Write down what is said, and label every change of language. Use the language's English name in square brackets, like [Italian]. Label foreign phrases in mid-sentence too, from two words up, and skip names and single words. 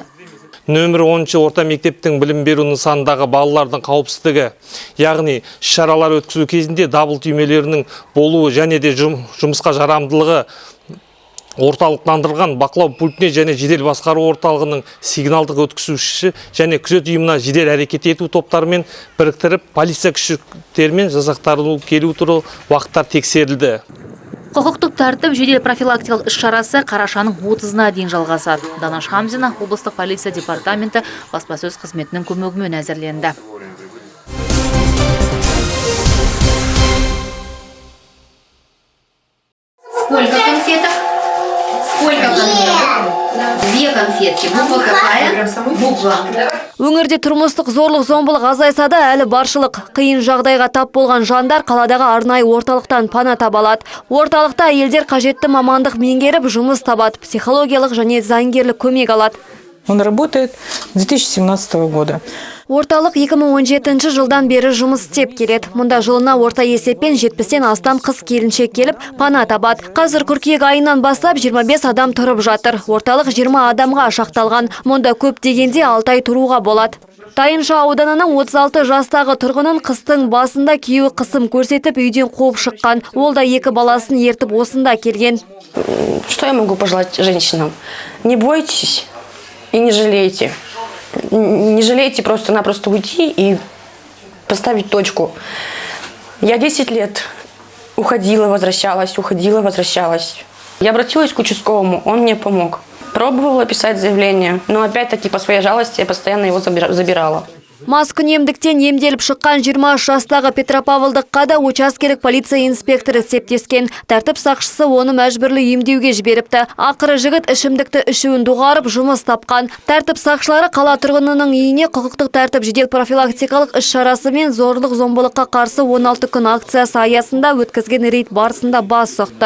[Kazakh] Нөмір 10 орта мектептің білім беру нысандағы балалардың қауіпсіздігі, яғни шаралар өткізу кезінде дабыл түймелерінің болуы және де жұмысқа жарамдылығы орталықтандырған бақылау пультіне және жедел басқару орталығының сигналдық өткізушісі және күзет ұйымына жедел әрекет ету топтарымен біріктіріп, полиция күштермен жасақтарылу келу туралы уақыттар тексерілді. Құқықтық тәртіп жедел профилактикалық іс-шарасы қарашаның 30-на дейін жалғасады. Данаш Хамзина, облыстық полиция департаменті баспасөз қызметінің көмегімен әзірленді. [Russian] Сколько конфеток? Сколько конфеток? 2 конфетки. Буква какая? Буква. [Kazakh] Өңірде тұрмыстық зорлық-зомбылық азайса да әлі баршылық. Қиын жағдайға тап болған жандар қаладағы арнайы орталықтан пана табалады. Орталықта әйелдер қажетті мамандық меңгеріп жұмыс табады, психологиялық және заңгерлік көмек алады. [Russian] Он работает с 2017 года. [Kazakh] Орталық 2017 жылдан бері жұмыс істеп келеді. Мұнда жылына орта есеппен 70-тен астам қыз келіншек келіп пана табады. Қазір қыркүйек айынан бастап 25 адам тұрып жатыр. Орталық 20 адамға шақталған. Мұнда көп дегенде 6 ай тұруға болады. Тайынша ауданының 36 жастағы тұрғынын қыстың басында күйеуі қысым көрсетіп үйден қуып шыққан. Ол да 2 баласын ертіп осында келген. [Russian] Что я могу пожелать женщинам? Не бойтесь и не жалейте. Не жалейте просто-напросто уйти и поставить точку. Я 10 лет уходила, возвращалась. Я обратилась к участковому, он мне помог. Пробовала писать заявление, но опять-таки по своей жалости я постоянно его забирала. [Kazakh] Маскүнемдіктен емделіп шыққан 20 жастағы Петропавлдыққа да учаскелік полиция инспекторы септескен. Тәртіп сақшысы оны мәжбүрлі емдеуге жіберіпті. Ақыры жігіт ішімдікті ішуін доғарып жұмыс тапқан. Тәртіп сақшылары қала тұрғынының үйіне құқықтық тәртіп жедел профилактикалық іс-шарасы мен зорлық-зомбылыққа қарсы 16 күн акциясы аясында өткізген рейд барысында бас сұқты.